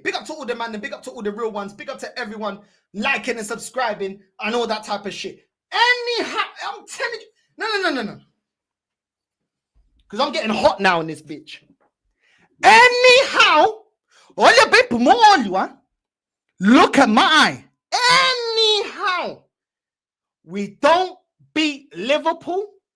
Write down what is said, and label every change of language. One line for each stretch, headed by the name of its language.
English: Big up to all the man, big up to all the real ones, big up to everyone liking and subscribing and all that type of shit. Anyhow, I'm telling you, no. Because I'm getting hot now in this bitch.
Portuguese: Anyhow, olha bem pro meu olho, huh?
English: Look at my eye. Anyhow, we don't beat Liverpool.